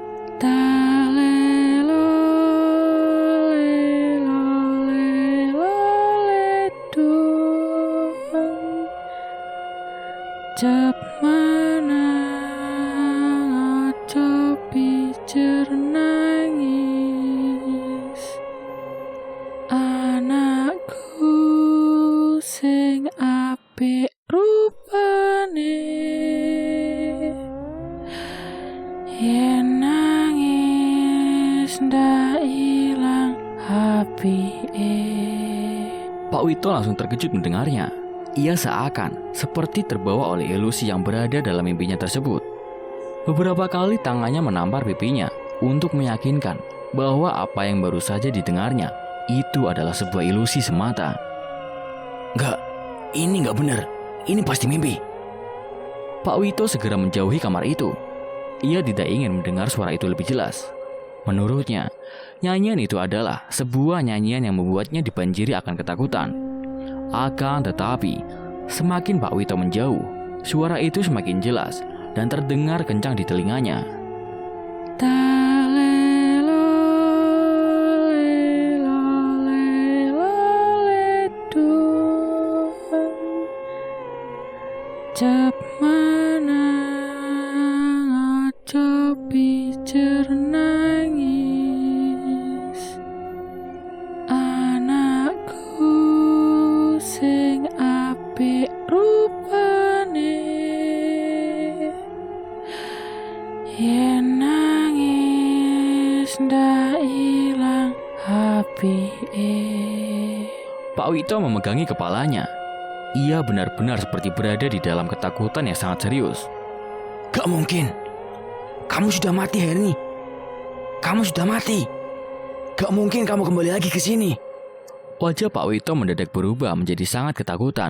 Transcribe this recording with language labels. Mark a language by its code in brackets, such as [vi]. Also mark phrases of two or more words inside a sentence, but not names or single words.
[jv] Talelo lelo lelo ledung Jep mana aja pijer nangis Anakku sing apik rupane yen nangis ndak ilang apike. [id] Pak Wito langsung terkejut mendengarnya. Ia seakan seperti terbawa oleh ilusi yang berada dalam mimpinya tersebut. Beberapa kali tangannya menampar pipinya untuk meyakinkan bahwa apa yang baru saja didengarnya itu adalah sebuah ilusi semata. Enggak, ini enggak benar. Ini pasti mimpi. Pak Wito segera menjauhi kamar itu. Ia tidak ingin mendengar suara itu lebih jelas. Menurutnya, nyanyian itu adalah sebuah nyanyian yang membuatnya dibanjiri akan ketakutan. Akan tetapi, semakin Pak Wito menjauh, suara itu semakin jelas dan terdengar kencang di telinganya. [jv] Talelo lelo lelo ledung Jep mana aja pijer nangis Anakku sing apik rupane yen nangis ndak ilang apike. [id] Pak Wito memegangi kepalanya. Ia benar-benar seperti berada di dalam ketakutan yang sangat serius. Gak mungkin. Kamu sudah mati, Herni. Kamu sudah mati. Gak mungkin kamu kembali lagi ke sini. Wajah Pak Wito mendadak berubah menjadi sangat ketakutan.